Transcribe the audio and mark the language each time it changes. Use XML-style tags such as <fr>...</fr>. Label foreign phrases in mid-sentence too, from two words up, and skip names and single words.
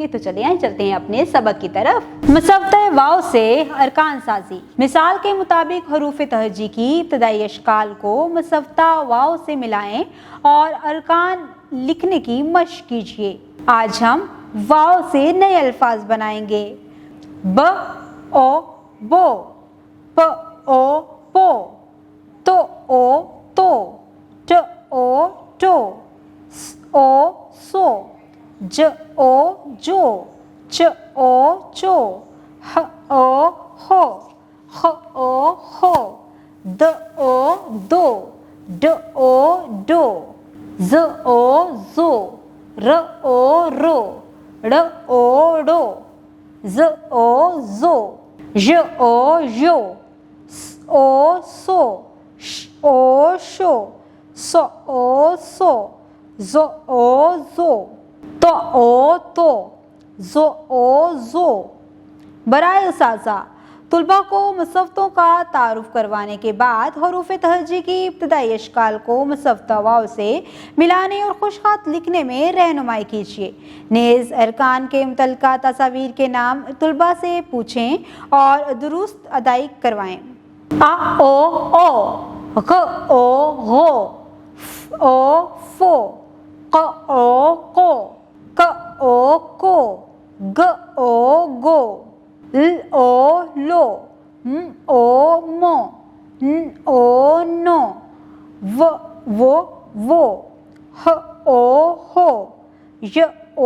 <ur>تو چلیے چلتے ہیں اپنے سبق کی طرف۔ مصفتہ واؤ سے ارکان سازی. مثال کے مطابق حروف تہجی کی ابتدائی اشکال کو مصفتہ واؤ سے ملائیں اور ارکان لکھنے کی مشق کیجیے. آج ہم واؤ سے نئے الفاظ بنائیں گے. ب او بو، پ او پو، تو او تو، ٹ او ٹو، ث او ثو، ج او جو، چ او چو, ح او حو، خ او خو, د او دو، ڈ او ڈو، ذ او ذو، ر او رو، ڑ او ڑو، ز او زو، ژ او ژو، س او سو، ش او شو، ص او صو, ض او ضو، ط او طو، ظ او ظو. برائے اساتذہ طلبہ کو مصفتوں کا تعارف کروانے کے بعد حروف تہجی کی ابتدائی اشکال کو مصفتہ واؤ سے ملانے اور خوشخط لکھنے میں رہنمائی کیجیے. نیز ارکان کے متعلقہ تصویر کے نام طلبہ سے پوچھیں اور درست ادائی کروائیں. ع او، غ او غو، ف او فو، ق او قو، ک او کو، گ او گو، ل او لو، م او مو، ن او نو، و وو، ہ او ہو، ی او</ur>